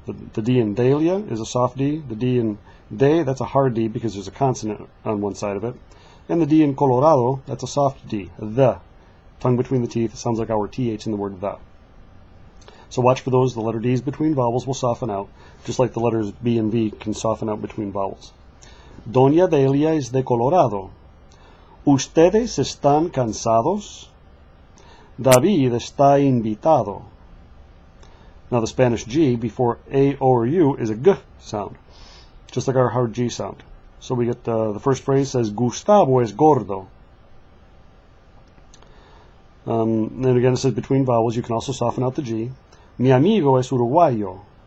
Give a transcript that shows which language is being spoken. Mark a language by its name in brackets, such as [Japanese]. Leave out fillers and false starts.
[English] The D in Delia is a soft D. The D in De, that's a hard D because there's a consonant on one side of it. And the D in Colorado, that's a soft D, the. Tongue between the teeth, sounds like our TH in the word the. So watch for those. The letter D's between vowels will soften out, just like the letters B and V can soften out between vowels. [Spanish] Doña Delia es de Colorado. Ustedes están cansados. David está invitado. [English] Now the Spanish G before A, O, or U is a G sound, just like our hard G sound. So we get the first phrase says, [Spanish] Gustavo es gordo. [English] And again, it says between vowels, you can also soften out the G. [Spanish] Mi amigo es uruguayo.